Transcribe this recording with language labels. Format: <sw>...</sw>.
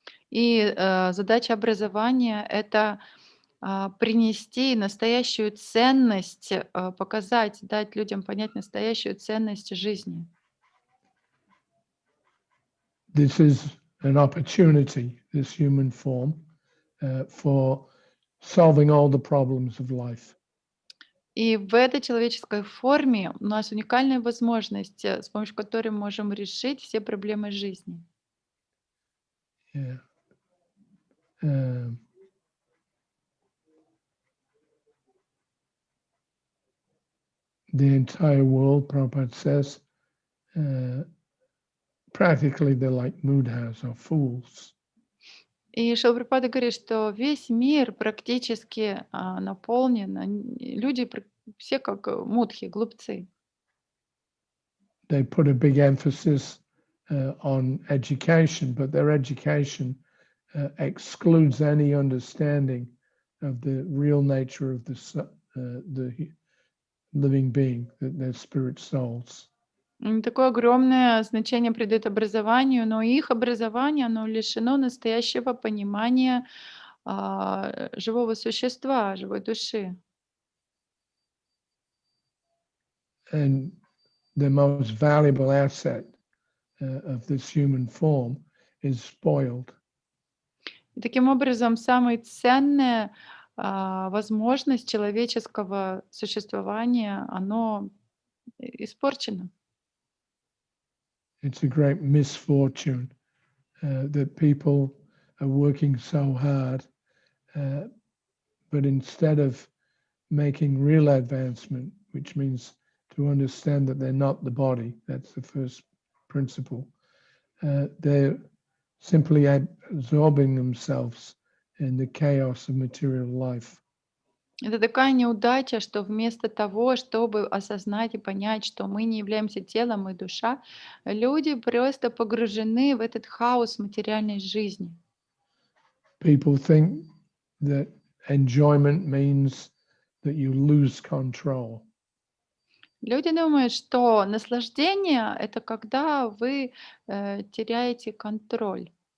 <ru>И задача образования — это принести настоящую ценность, показать, дать людям понять настоящую ценность жизни.</ru> <en>This is an opportunity, this human form, for solving all the problems of life.</en> <ru>И в этой человеческой форме у нас уникальная возможность, с помощью которой мы можем решить все проблемы жизни.</ru> <en>Yeah. The entire world, Prabhupada says, practically they're like mudhas or fools.</en> <ru>И Шрила Прабхупада говорит, что весь мир практически наполнен, люди все как мудхи, глупцы.</ru> <en>They put a big emphasis on education, but their education excludes any understanding of the real nature of the living being, their spirit souls.</en> <ru>Такое огромное значение придает образованию, но их образование, оно лишено настоящего понимания живого существа, живой души.</ru> <en>And the most valuable asset of this human form is spoiled.</en> <ru>И таким образом, самая ценная возможность человеческого существования, оно испорчено.</ru> <en>It's a great misfortune that people are working so hard, but instead of making real advancement, which means to understand that they're not the body, that's the first principle, they're simply absorbing themselves in the chaos of material life.</en> <ru>Это такая неудача, что вместо того, чтобы осознать и понять, что мы не являемся телом и душа, люди просто погружены в этот хаос материальной жизни.</ru> <en>People think that enjoyment means that you lose control.</en> <ru>Люди думают, что наслаждение — это когда вы теряете контроль.</ru>